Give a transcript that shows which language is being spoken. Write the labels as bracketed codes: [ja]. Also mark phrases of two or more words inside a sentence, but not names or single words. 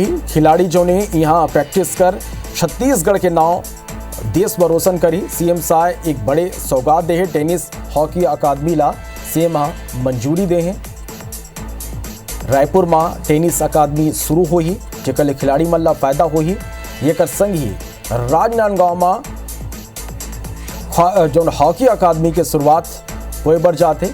[hne] खिलाड़ी जो ने यहाँ प्रैक्टिस कर छत्तीसगढ़ के नाम देश में रोशन करी। सीएम साहब एक बड़े सौगात दे है। [en] tennis hockey academy [hne] ला सीएम मंजूरी दे हैं। रायपुर में [en] tennis academy [hne] शुरू हो ही जेकर खिलाड़ी मन ला फायदा हो ही। ये कर संग ही राजनांदगांव में जो [en] hockey academy [hne] के शुरुआत होए बर जाते।